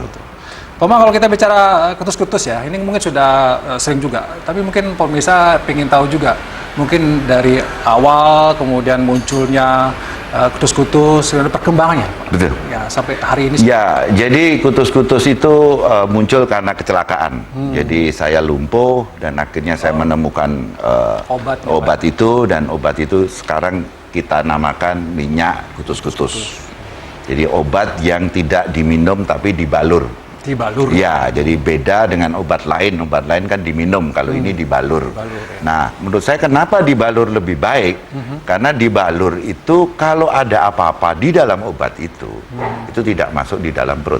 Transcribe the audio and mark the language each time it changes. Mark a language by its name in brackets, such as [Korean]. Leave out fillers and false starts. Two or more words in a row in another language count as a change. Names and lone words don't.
[Indonesian] Pak Bambang, kalau kita bicara kutus-kutus ya, ini mungkin sudah sering juga, tapi mungkin pemirsa ingin tahu juga, mungkin dari awal kemudian munculnya kutus-kutus, perkembangannya, betul. Ya sampai hari ini. Ya, jadi kutus-kutus itu muncul karena kecelakaan. Jadi saya lumpuh dan akhirnya saya menemukan obat itu, dan obat itu sekarang kita namakan minyak kutus-kutus. Jadi obat yang tidak diminum tapi dibalur. Dibalur. Ya, jadi beda dengan obat lain. Obat lain kan diminum, kalau ini dibalur. Ya. Nah, menurut saya kenapa dibalur lebih baik? Karena dibalur itu kalau ada apa-apa di dalam obat itu tidak masuk di dalam perut.